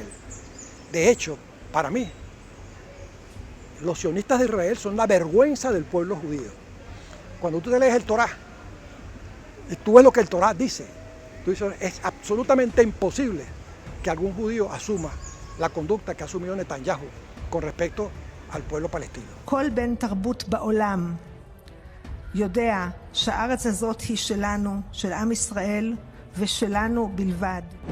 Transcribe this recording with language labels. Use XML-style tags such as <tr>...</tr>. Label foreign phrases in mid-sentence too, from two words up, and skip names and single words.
<es>De hecho, para mí, los sionistas de Israel son la vergüenza del pueblo judío. Cuando tú te lees el Torá y tú ves lo que el Torá dice, tú dices, es absolutamente imposible que algún judío asuma la conducta que ha asumido Netanyahu con respecto al pueblo palestino.</es> <he>כל בן תרבות בעולם יודע שהארץ הזאת היא שלנו, של עם ישראל ושלנו בלבד.</he>